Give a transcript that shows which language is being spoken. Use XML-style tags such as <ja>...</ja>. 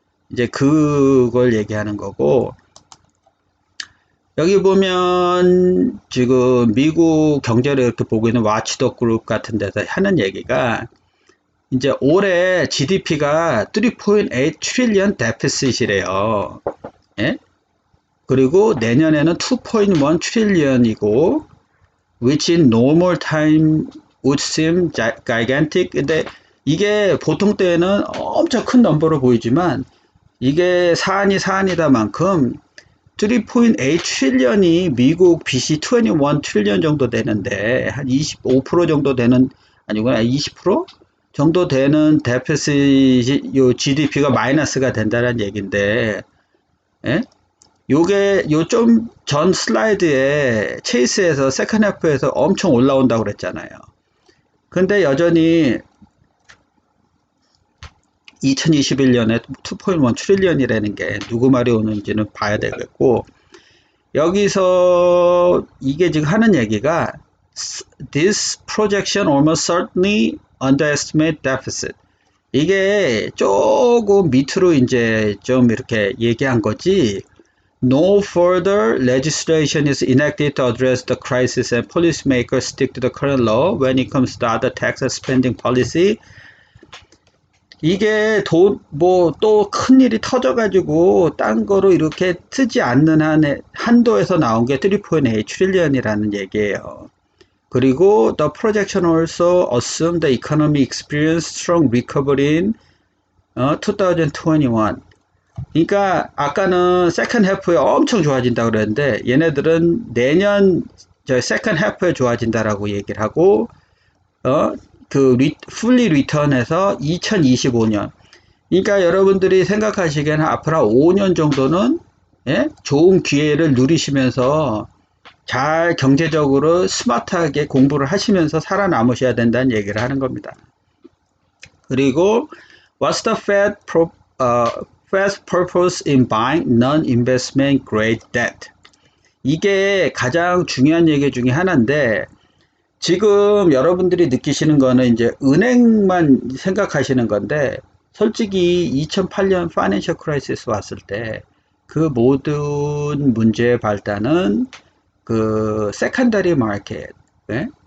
<ko>이제 그걸 얘기하는 거고 여기 보면 지금 미국 경제를 이렇게 보고 있는 와치독 그룹 같은 데서 하는 얘기가 이제 올해 GDP가 3.8 트릴리언 데피시트래요. 예? 그리고 내년에는 2.1 트릴리언이고</ko> <en>which in normal time would seem gigantic.</en> <ko>근데 이게 보통 때에는 엄청 큰 넘버로 보이지만 이게 사안이다만큼 3.8 트릴리언이 미국 BC 21 트릴리언 정도 되는데 한 25% 정도 되는 아니구나 20% 정도 되는 데피시트 요 GDP가 마이너스가 된다는 얘기인데 예? 요게 요 좀 전 슬라이드에 체이스에서 세컨 하프에서 엄청 올라온다고 그랬잖아요. 근데 여전히 2021년에 2.1 트릴리언이라는 게 누구 말이 오는지는 봐야 되겠고 여기서 이게 지금 하는 얘기가</ko> <en>This projection almost certainly underestimate deficit.</en> <ko>이게 조금 밑으로 이제 좀 이렇게 얘기한 거지.</ko> <en>No further legislation is enacted to address the crisis and policymakers stick to the current law when it comes to other tax and spending policy.</en> <ko>이게 뭐 또 큰일이 터져가지고 딴 거로 이렇게 트지 않는 한도에서 나온 게 3.8 트릴리언이라는 얘기예요. 그리고</ko> <en>the projection also assume the economy experienced strong recovery in 2021.</en> <ko>그러니까 아까는 세컨 해프에 엄청 좋아진다 그랬는데 얘네들은 내년 저 세컨 해프에 좋아진다라고 얘기를 하고 풀리 리턴에서 2025년. 그러니까 여러분들이 생각하시기에는 앞으로 5년 정도는 예? 좋은 기회를 누리시면서 잘 경제적으로 스마트하게 공부를 하시면서 살아남으셔야 된다는 얘기를 하는 겁니다. 그리고</ko> <en>What's the Fed's purpose in buying non-investment grade debt?</en> <ko>이게 가장 중요한 얘기 중에 하나인데 지금 여러분들이 느끼시는 거는 이제 은행만 생각하시는 건데 솔직히 2008년 파이낸셜 크라이시스 왔을 때 그 모든 문제의 발단은 그 세컨더리 마켓, 예?</ko>